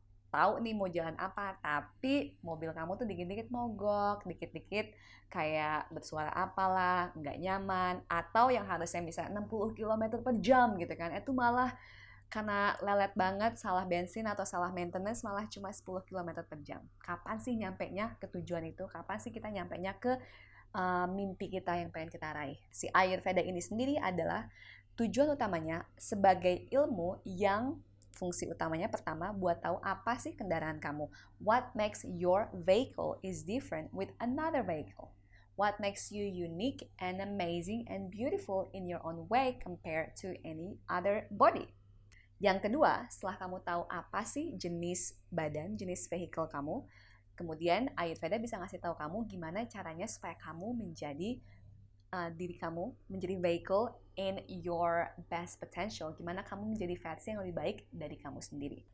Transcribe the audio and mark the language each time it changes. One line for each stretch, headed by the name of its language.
Indonesian: Tahu nih mau jalan apa, tapi mobil kamu tuh dikit-dikit mogok, dikit-dikit kayak bersuara apalah, nggak nyaman, atau yang harusnya bisa 60 km per jam gitu kan, itu malah karena lelet banget, salah bensin atau salah maintenance malah cuma 10 km per jam. Kapan sih nyampenya ke tujuan itu? Kapan sih kita nyampenya ke mimpi kita yang pengen kita raih? Si Ayurveda ini sendiri adalah tujuan utamanya sebagai ilmu yang fungsi utamanya pertama buat tahu apa sih kendaraan kamu.
English: What makes your vehicle is different with another vehicle. What makes you unique and amazing and beautiful in your own way compared to any other body.
Indonesian: Yang kedua, setelah kamu tahu apa sih jenis badan, jenis vehicle kamu, kemudian Ayurveda bisa ngasih tahu kamu gimana caranya supaya kamu menjadi diri kamu, menjadi vehicle
English: in your best potential.
Indonesian: Gimana kamu menjadi versi yang lebih baik dari kamu sendiri.